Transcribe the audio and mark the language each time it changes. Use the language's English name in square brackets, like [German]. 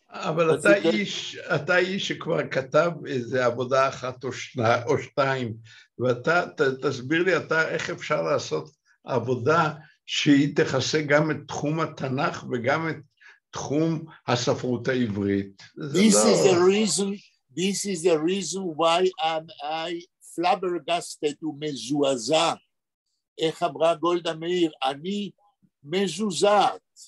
[Hebrew] אבל אתה איש שכבר כתב איזו עבודה אחת או שתיים, ואתה תסביר לי איך אפשר לעשות עבודה שהיא תכסה גם את תחום התנ"ך וגם את תחום הספרות העברית. [English] This is the reason why I flabbergasted ומזועזע. [Hebrew] איך אמרה גולדה מאיר, אני מזועזעת.